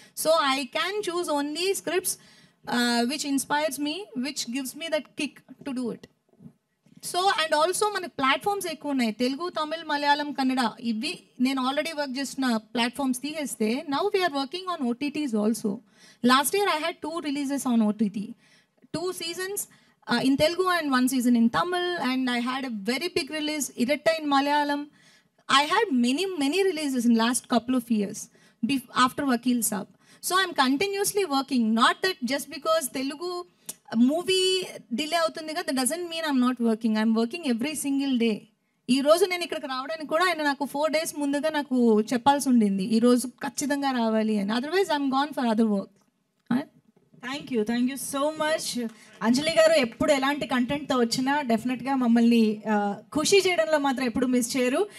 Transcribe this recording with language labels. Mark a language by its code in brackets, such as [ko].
[en] So I can choose only scripts which inspires me, which gives me that kick to do it. [te] So and also మనకి platforms ఎక్కువ ఉన్నాయి, తెలుగు, తమిళ్, మలయాళం, కన్నడ, ఇవి నేను already work చేసిన platforms తీసేస్తే [en] Now we're working on OTTs also. Last year I had 2 releases on OTT, 2 seasons in Telugu and 1 season in Tamil, and I had a very big release, Iratta in Malayalam. I had many releases in last couple of years after Vakil Saab. So I'm continuously working, not that just because Telugu movie [te] delay avutundi kada, [en] that doesn't mean I'm not working. I'm working every single day. [te] ఈ రోజు నేను ఇక్కడికి రావడానికి కూడా ఆయన నాకు 4 days ముందుగా నాకు చెప్పాల్సి ఉండింది, ఈ రోజు ఖచ్చితంగా రావాలి అని. [en] Otherwise I'm gone for other work. Thank you so much Anjali గారు. [te] ఎప్పుడు ఎలాంటి కంటెంట్తో వచ్చినా డెఫినెట్గా మమ్మల్ని ఖుషి చేయడంలో మాత్రం ఎప్పుడు మిస్ చేయరు.